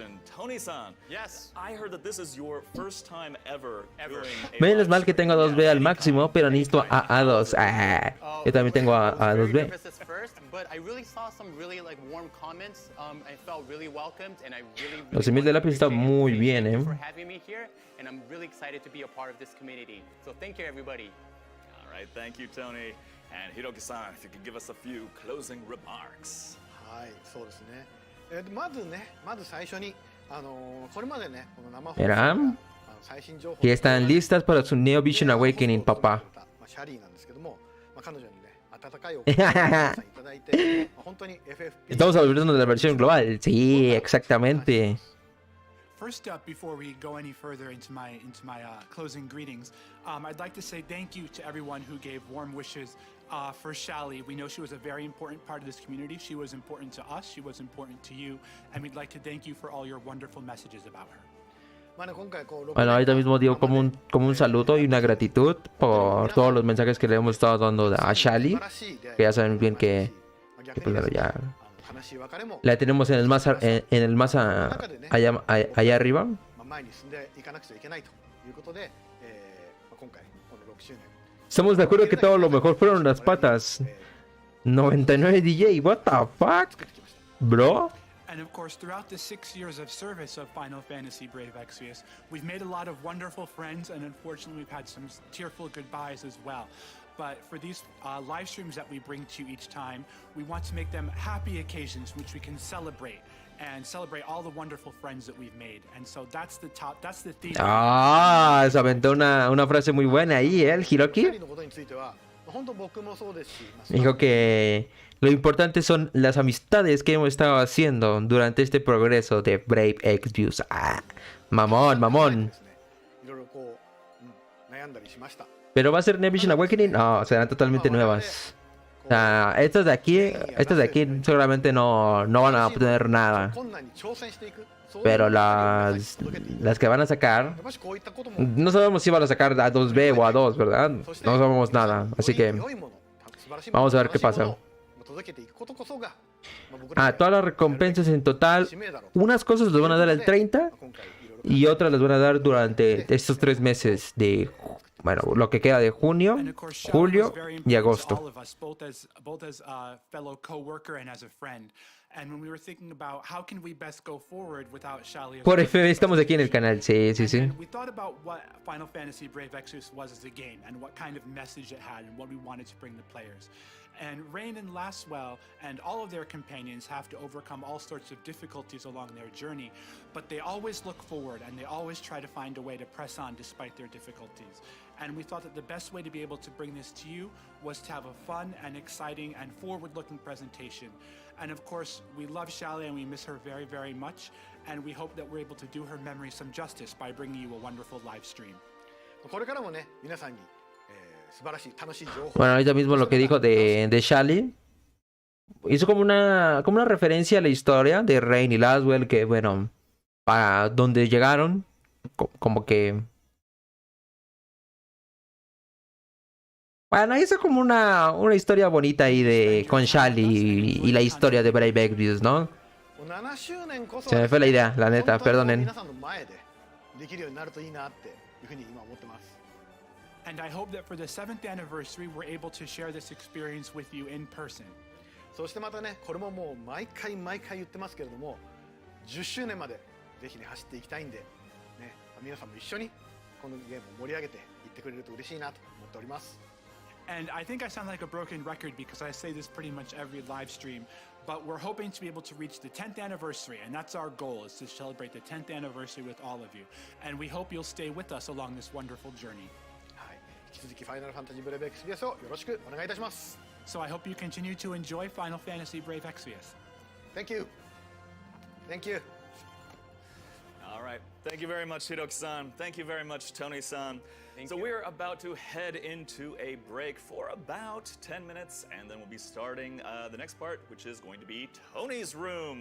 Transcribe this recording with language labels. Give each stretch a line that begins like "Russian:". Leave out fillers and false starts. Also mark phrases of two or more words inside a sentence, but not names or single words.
Spanish: Menos mal que tengo 2B al máximo, pero necesito A2. Yo también tengo A2B. Los 10,000 de lápiz está muy bien, ¿eh?
English: Alright, thank you, Tony. And Hiroki-san, if you could give us a few closing remarks.
Japanese: はい、そうですね。まず最初にこれまでねこの生放送
Spanish: Verán
Japanese: 最新情報
Spanish: que están listas para su Neo Vision Awakening, papá.
Japanese: シャリーなんですけども、彼女にね温かいお言葉をいただいて、本当に FFP
Spanish: Estamos hablando de la versión global. Sí, exactamente.
English: First up, before we go any further into my closing greetings, I'd like to say thank you to everyone who gave warm wishes for Shally. We know she was a very important part of this community. She was important to us. She was important to you, and we'd like to thank you for all your wonderful messages about her.
Spanish: Bueno, ahorita mismo digo como un saludo y una gratitud por todos los mensajes que le hemos estado dando a Shally. Que ya saben bien que pues, ya la tenemos allá arriba.
Japanese: いうことで、今回この6周年
Spanish: Estamos de acuerdo que todo lo mejor fueron las patas.
English: 99 DJ, what the fuck?
Japanese: 作ってきました。
English: Bro? And of course, throughout the 6 years of service of Final Fantasy Brave Exvius, we've made a lot of wonderful friends, and unfortunately, we've had some tearful goodbyes as well. But for these live streams that we bring to you each time, we want to make them happy occasions which we can celebrate and celebrate all the wonderful friends that we've made. And so that's the theme.
Spanish: Ah, se aventó una frase muy buena ahí, el 2 Hiroki.
Japanese: 人のことについては、本当僕もそうですし、
Spanish: Dijo que lo importante son las amistades que hemos estado haciendo durante este progreso de Brave Exvius. Ah, mamón, mamón.
Japanese: ですね、いろいろこう、悩んだりしました。
Spanish: Pero va a ser Nevision Awakening. No, serán totalmente nuevas. O sea, estas de aquí seguramente no van a obtener nada.
Japanese: 困難に挑戦していく。そういう
Spanish: Pero
Japanese: 毎日届けていく。
Spanish: las que van a sacar,
Japanese: やっぱしこういったことも
Spanish: no sabemos si van a sacar a 2B o a 2, ¿verdad? No
Japanese: そして
Spanish: sabemos nada. Así que
Japanese: 良いもの、素晴らしいもの、
Spanish: vamos a ver qué
Japanese: 素晴らしい
Spanish: pasa.
Japanese: ものを届けていくことこそが、僕ら
Spanish: Ah, todas las recompensas en total,
Japanese: 使命だろうと。
Spanish: unas cosas las van a dar el 30
Japanese: 今回いろいろ
Spanish: y otras las van a dar durante estos 3 meses de, bueno, lo que queda de junio,
English: And of course, Shelly was
Spanish: julio
English: very
Spanish: y
English: important to all
Spanish: agosto.
English: of us, both as a fellow co-worker and as a friend. And when we were thinking about how can we best go forward without Shelly,
Spanish: Por FB estamos aquí en el canal, sí, sí, sí.
English: And we thought about what Final Fantasy Brave Exvius was as a game and what kind of message it had and what we wanted to bring to players. And Rain and Laswell and all of their companions have to overcome all sorts of difficulties along their journey, but they always look forward and they always try to find a way to press on despite their difficulties. And we thought that the best way to be able to bring this to you was to have a fun and exciting and forward-looking presentation. And of course, we love Shally and we miss her very, very much. And we hope that we're able to do her memory some justice by bringing you a wonderful live stream.
Japanese: これからもね、皆さんに、素晴らしい楽しい情報。
Spanish: Bueno, ahorita mismo lo que dijo de Shally hizo como una referencia a la historia de Rain y Laswell, que bueno, para donde llegaron, como que... Bueno, hizo como una historia bonita ahí de con Shally y la historia de Brave Exvius, ¿no?
Japanese: 7 周年こそ
Spanish: Se me fue la idea, la neta,
Japanese: 本当に
Spanish: perdonen.
Japanese: 皆さんの前でできるようになるといいなっていうふうに今思ってます。
English: And I hope that for the 7th anniversary, we're able to share this experience with you in person.
Japanese: そしてまたね、これももう毎回言ってますけれども、10周年までぜひね走っていきたいんで、ね、皆さんも一緒にこのゲームを盛り上げていってくれると嬉しいなと思っております。
English: And I think I sound like a broken record because I say this pretty much every live stream, but we're hoping to be able to reach the 10th anniversary, and that's our goal, is to celebrate the 10th anniversary with all of you. And we hope you'll stay with us along this wonderful journey.
Japanese: はい、引き続きファイナルファンタジーブレイブエクスビアスをよろしくお願いいたします。
English: So I hope you continue to enjoy Final Fantasy Brave Exvius. Thank you. Thank you. All right. Thank you very much, Hiroki-san. Thank you very much, Tony-san. So we're about to head into a break for about 10 minutes, and then we'll be starting the next part, which is going to be Tony's room.